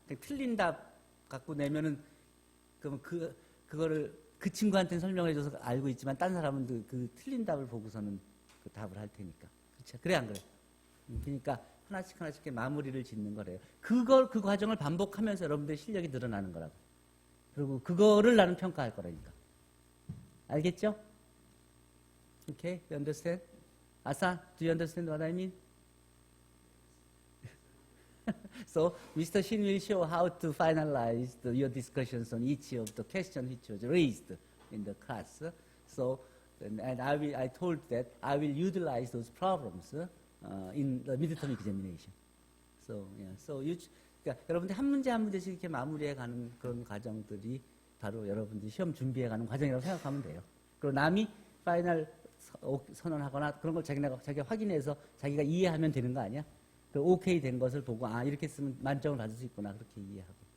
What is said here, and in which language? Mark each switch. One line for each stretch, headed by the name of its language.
Korean: 틀린 답 갖고 내면은 그러면 그거를 그 친구한테는 설명해줘서 알고 있지만 딴 사람은 그 틀린 답을 보고서는 그 답을 할 테니까. 그렇지? 그래 안 그래? 그러니까 하나씩 이렇게 마무리를 짓는 거래요. 그 과정을 반복하면서 여러분들의 실력이 늘어나는 거라고. 그리고 그거를 나는 평가할 거라니까. 알겠죠?
English: Okay, you understand? Asa, do you understand what I mean? So, Mr. Shin will show how to finalize your discussions on each of the questions which was raised in the class. So, and I told that I will utilize those problems in the midterm examination. So, yeah.
Korean: So, 그러니까 여러분들 한 문제 한 문제씩 이렇게 마무리해가는 그런 과정들이 바로 여러분들이 시험 준비해가는 과정이라고 생각하면 돼요. 그리고 남이 파이널 선언하거나 그런 걸 자기가 확인해서 자기가 이해하면 되는 거 아니야? 그 오케이 된 것을 보고 이렇게 쓰면 만점을 받을 수 있구나 그렇게 이해하고.